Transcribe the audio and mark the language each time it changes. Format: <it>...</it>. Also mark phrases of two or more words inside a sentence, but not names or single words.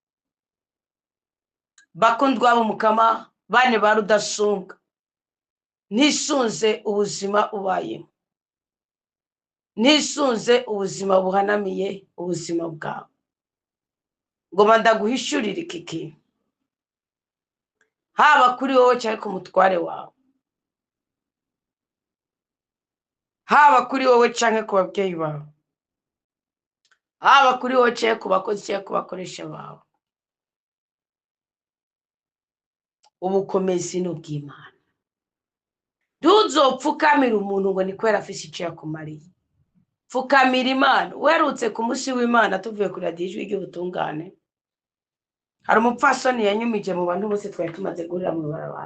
<rn>Bakundwa b'umukama, bane ba rudasumbwa, nisunze ubuzima ubayemo, nisunze ubuzima buhanamiye ubuzima bwawe, ngo ndaguhishurire iki kintu, haba kuri wowe cyangwa ku mutware wawe, haba kuri wowe cyangwa ku babyeyi bawe, haba kuri wowe cyangwa ku bakozi cyangwa ku bakoresha bawe. Ubukomezi n'ubw'Imana. Ntuzopfukamira umuntu ngo ni kwera afise icyo yakumariye. Pfukamira Imana. Uherutse ku munsi w'Imana tuvuye kuri radiyo ijwi ry'ubutungane, hari umupfasoni yanyumije mu bantu bose twari tumaze guhurira mu barabara.</rn>